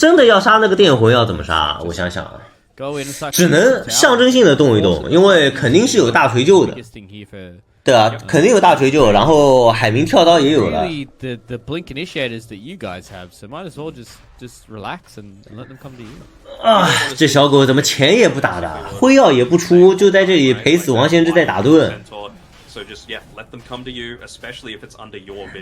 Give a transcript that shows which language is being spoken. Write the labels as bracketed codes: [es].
[zh] 真的要杀那个电魂要怎么杀？我想想，只能象征性的动一动，因为肯定是有大锤救的，对啊，肯定有大锤救，然后海明跳刀也有了。 [en] The blink initiators that you guys have, so might as well just relax and let them come to you. [zh] 啊，这小狗怎么钱也不打的，辉耀也不出，就在这里陪死亡先知在打盾。 [en] So just let them come to you, especially if it's under your vision.